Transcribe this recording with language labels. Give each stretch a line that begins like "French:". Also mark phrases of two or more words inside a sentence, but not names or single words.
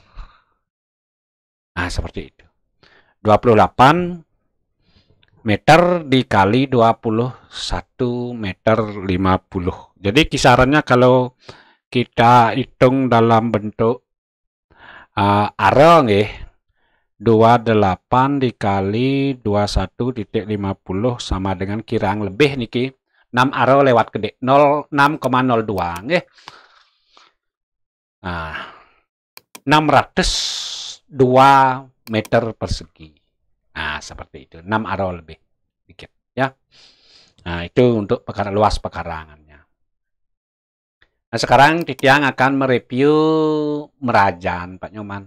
Indonesian: Nah, seperti itu. 28 meter dikali 21 meter 50. Jadi kisarannya kalau kita hitung dalam bentuk arel nggih, 28 dikali 21,50 sama dengan
Balinese: kirang lebih niki
Indonesian: 6 arel lewat gede 06,02 nggih. Nah, 602 meter persegi. Nah, seperti itu. 6 arel lebih dikit ya. Nah, itu untuk luas pekarangannya. Nah, sekarang Titiang akan mereview merajan Pak Nyoman.